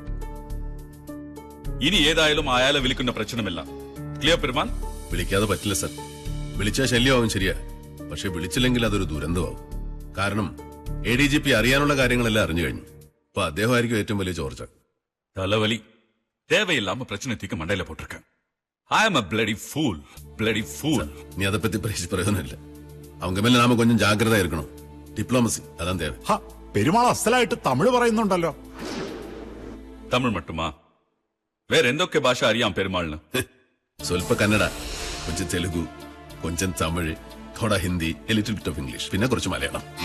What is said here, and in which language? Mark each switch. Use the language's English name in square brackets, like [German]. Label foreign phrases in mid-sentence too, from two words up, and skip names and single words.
[Malayalam] ഇനി ഏതായാലും അയാളെ വിളിക്കുന്ന പ്രശ്നമില്ല. ക്ലിയർ പെരുമാൾ? വിളിക്കാതെ പറ്റില്ല സർ. വിളിച്ചാൽ ശല്യമാവും ശരിയാ, പക്ഷെ വിളിച്ചില്ലെങ്കിൽ അതൊരു ദുരന്തമാവും. കാരണം ADGP അറിയാനുള്ള കാര്യങ്ങളെല്ലാം അറിഞ്ഞു കഴിഞ്ഞു. അപ്പൊ അദ്ദേഹമായിരിക്കും ഏറ്റവും വലിയ ചോർച്ച. [Tamil] തലവലി தேவையில்லாம பிரச்சனை தீக்க மண்டையில போட்டிருக்கேன். [English] I am a bloody fool. [Tamil] நீ அதை பத்தி பேசி பிரயோஜனமில்லை. அவங்க மேல நாம கொஞ்சம் ஜாக்கிரதா இருக்கணும். [Malayalam] ഡിപ്ലോമസി അതാണ് தேவை. പെരുമാൾ അസലായിട്ട് തമിഴ് പറയുന്നുണ്ടല്ലോ. തമിഴ് മട്ടുമാ? വേറെ എന്തൊക്കെ ഭാഷ അറിയാം പെരുമാളിന്? സ്വൽപ്പ കന്നഡ, കൊഞ്ചം തെലുഗു, കൊഞ്ചം തമിഴ്, തോടാ ഹിന്ദി, [English] a little bit of English, [Malayalam] പിന്നെ കുറച്ച് മലയാളം.